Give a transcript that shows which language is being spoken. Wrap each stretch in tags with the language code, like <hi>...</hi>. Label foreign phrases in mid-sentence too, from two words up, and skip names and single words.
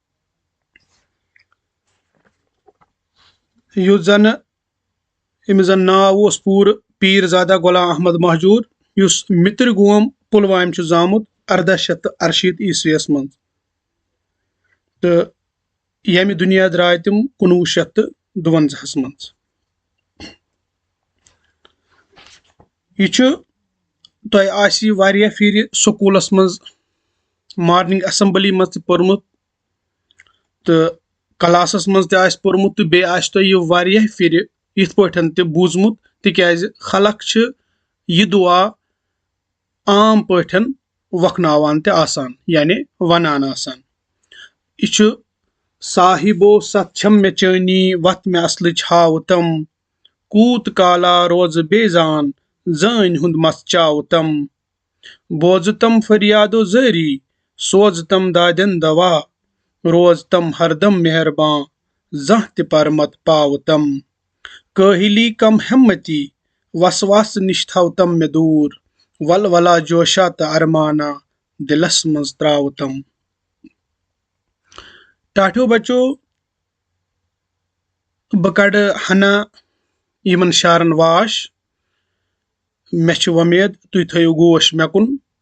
<ks>युस जन अमिस जन नाव ओस पूर पीरजादा गुलाम अहमद महजूर युस मित्रगोम पुलवाम छु जामुत 1868 ईस्वीस मं तो यमि दुनिया द्राय तिम 1952 मं। यह तोय आसी वारिया फिर स्कूलस मं</ks> <en>morning assembly</en> <ks>मं पोरमुत तो क्लासस मं आस पोरमुत तो बे आस तोय यह वारिया फिर इथ पठन ते बूझमुत तिक्याज खलक छ यह दुआ आम पठन वखनावान ते आसान यानी वनान आसान। यह छु साहिबो सत छम मे चैनी वत मे असलच हाव तम कूत काला रोज बेजान जान हुंद मस चाव तम बोझ तम फरियादो जारी सोज तम दादन दवा रोज तम हरदम मेहरबां जह ते पर मत पाव तम काहिली कम हिम्मती वसवास निश थव तम मे दूर वल वला जोशा त अरमाना दिलस मज त्राव तम। टाठियो बच्चों ब कड़ हना यमन शारन वाश मे छु उम्मीद तुय थयु गोश मे कुन।</ks>